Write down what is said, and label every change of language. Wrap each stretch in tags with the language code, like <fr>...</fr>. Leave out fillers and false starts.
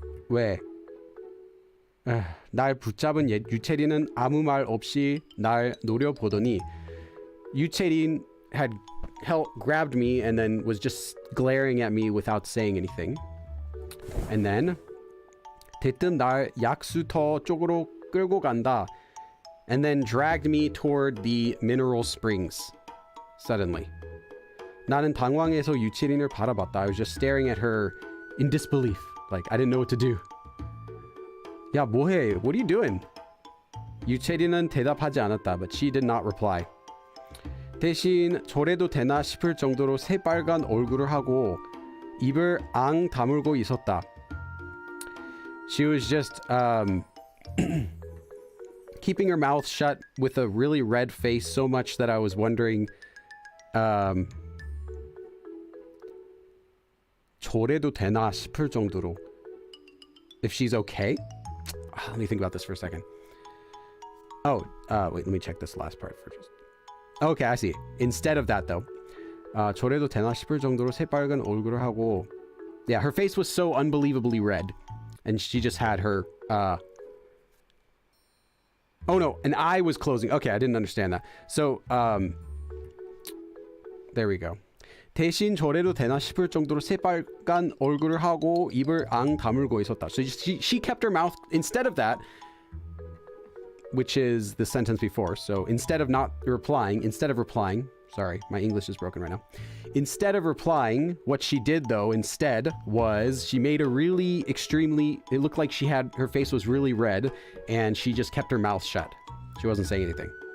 <ko>왜? 날 붙잡은 유채린은 아무 말 없이 날 노려보더니</ko> <en>유채린 had grabbed me and then was just glaring at me without saying anything. And then</en> <ko>대뜸 날 약수터 쪽으로 끌고 간다.</ko> <en>And then dragged me toward the mineral springs. Suddenly.</en> <ko>나는 당황해서 유채린을 바라봤다.</ko> <en>I was just staring at her in disbelief. Like, I didn't know what to do.</en> <ko>야, 뭐해?</ko> <en>What are you doing?</en> <ko>유채린은 대답하지 않았다.</ko> <en>But she did not reply.</en> <ko>대신 저래도 되나 싶을 정도로 새빨간 얼굴을 하고 입을 앙 다물고 있었다.</ko> <en>She was just keeping her mouth shut with a really red face so much that I was wondering</en> <ko>저래도 되나 싶을 정도로</ko> <en>if she's okay. Let me think about this for a second. Oh, wait, let me check this last part for just. Okay, I see. Instead of that though,</en> <ko>저래도 되나 싶을 정도로 새빨간 얼굴을 하고,</ko> <en>yeah, her face was so unbelievably red, and she just had her. Oh no, an eye was closing. Okay, I didn't understand that. So, there we go.</en> <ko>대신 저래도 되나 싶을 정도로 새빨간 얼굴을 하고 입을 앙 다물고 있었다.</ko> <en>So she kept her mouth instead of that, which is the sentence before. So instead of replying, sorry, my English is broken right now. Instead of replying, what she did though instead was she made a really extremely, it looked like her face was really red and she just kept her mouth shut. She wasn't saying anything.</en>